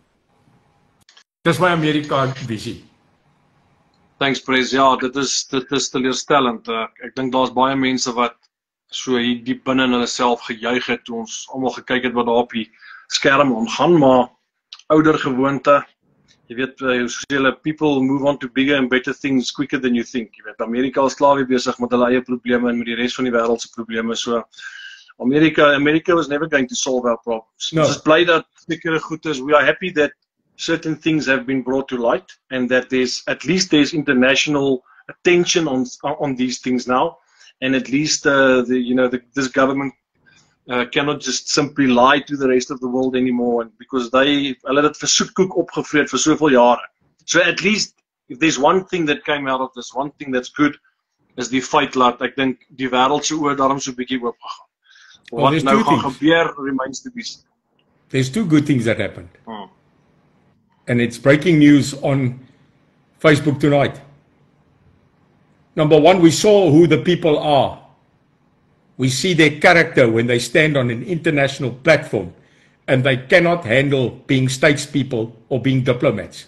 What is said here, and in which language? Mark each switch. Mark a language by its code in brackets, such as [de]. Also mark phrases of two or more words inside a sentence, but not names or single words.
[af] Dis my Amerika visie. [en] Thanks, Prez. [af] Ja, dit is teleurstellend. Ek dink daar's baie mense wat so hier diep binne in hulle self gejuig het toe ons almal gekyk het wat daar op die skerm aangaan, maar ouder gewoonte. Jy weet, hulle [en] people move on to bigger and better things quicker than you think. [af] Jy weet, Amerika is klaar weer besig met hulle eie probleme en met die res van die wêreld se probleme. [en] So America was never going to solve our problems. No. [af] Ons is bly dat sekere goed is. [en] We are happy that certain things have been brought to light and that there's international attention on these things now, and at least this government cannot just simply lie to the rest of the world anymore, because [af] hulle het vir soetkoek opgevreet vir soveel jare. [en] So at least if there's one thing that came out of this, one thing that's good, [af] is die feit dat ek dink die wêreld se oë daarom so 'n bietjie oop gegaan. Wat nou gaan gebeur [en] remains to be seen. There's two good things that happened. And it's breaking news on Facebook tonight. Number one, we saw who the people are. We see their character when they stand on an international platform and they cannot handle being statespeople or being diplomats.